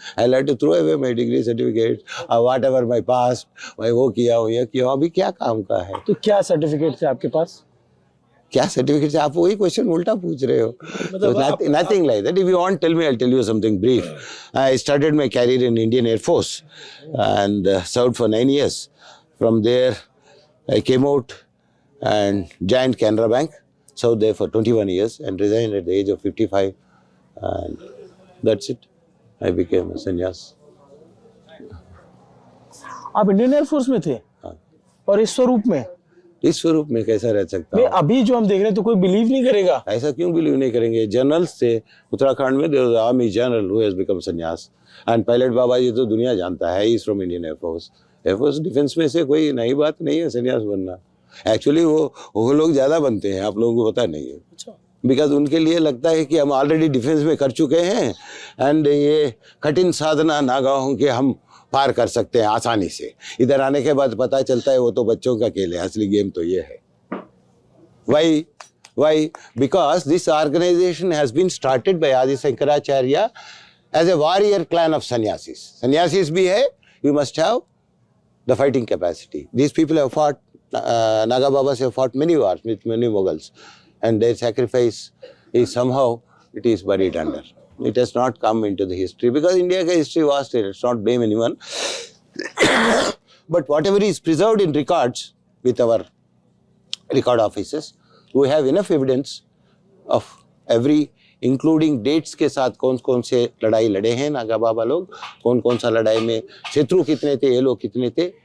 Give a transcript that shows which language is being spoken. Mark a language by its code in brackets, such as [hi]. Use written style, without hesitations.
[en] I like to throw away my degree certificate, whatever my past, [hi] मैं वो किया हो, ये किया, अभी क्या काम का है। तो क्या सर्टिफिकेट थे आपके पास? क्या सर्टिफिकेट? आप वही क्वेश्चन उल्टा पूछ रहे हो। [en] Nothing like that. If you want tell me, I tell you something brief. I started my career in Indian air force and served for 9 years. From there, I came out and joined Canara Bank, served there for 21 years and resigned at the age of 55. And that's it. I became a sannyas. [hi] आप Indian air force में थे? हाँ। और इस स्वरूप में? इस स्वरूप में कैसा रह सकता हूँ? अभी जो हम देख रहे हैं तो कोई बिलीव नहीं करेगा। ऐसा क्यों बिलीव नहीं करेंगे? जनरल्स थे उत्तराखंड में, [en] there was army general who has become sannyas and pilot Baba ji [hi] तो दुनिया जानता है, [en] He is from Indian air force. [hi] Air force defence में से कोई नई बात नहीं है सन्यास बनना। एक्चुअली वो लोग ज्यादा बनते हैं, आप लोगों को पता नहीं है, बिकॉज उनके लिए लगता है कि हम ऑलरेडी डिफेंस में कर चुके हैं एंड ये कठिन साधना नागाहों के हम पार कर सकते हैं आसानी से। इधर आने के बाद पता चलता है वो तो बच्चों का खेल है, असली गेम तो ये है। [en] Why? Because this organization has been started by Adi Shankaracharya as a warrior clan of sannyasis. Sannyasis [hi] bhi hai, [en] you must have the fighting capacity. These people have fought, Naga Babas have fought many wars with many Mughals, and their sacrifice is somehow, it is buried under. It has not come into the history because India's history was there. Let's not blame anyone. But whatever is preserved in records with our record offices, we have enough evidence of every, including dates [hi] के साथ कौन कौन से लड़ाई लड़े हैं नागा बाबा लोग, कौन कौन सा लड़ाई में शत्रु कितने थे, ये लोग कितने थे।